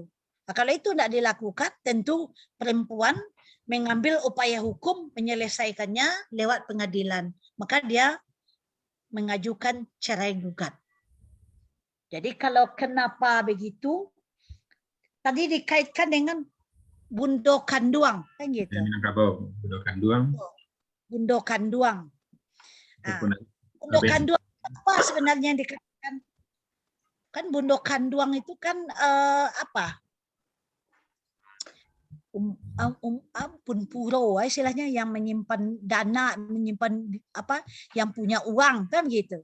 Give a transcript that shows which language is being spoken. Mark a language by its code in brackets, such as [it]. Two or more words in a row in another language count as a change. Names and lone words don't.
[id] Nah, kalau itu tidak dilakukan, tentu perempuan mengambil upaya hukum menyelesaikannya lewat pengadilan. Maka dia mengajukan cerai gugat. Jadi kalau kenapa begitu, tadi dikaitkan dengan [min] bundo kanduang, [id] kan gitu. [min] Minangkabau, bundo kanduang. Bundo kanduang. [id] Nah, [min] bundo kanduang [id] apa sebenarnya yang dikaitkan? Kan [min] bundo kanduang [id] itu kan apa? Ampun puro istilahnya yang menyimpan dana, menyimpan apa, yang punya uang kan gitu.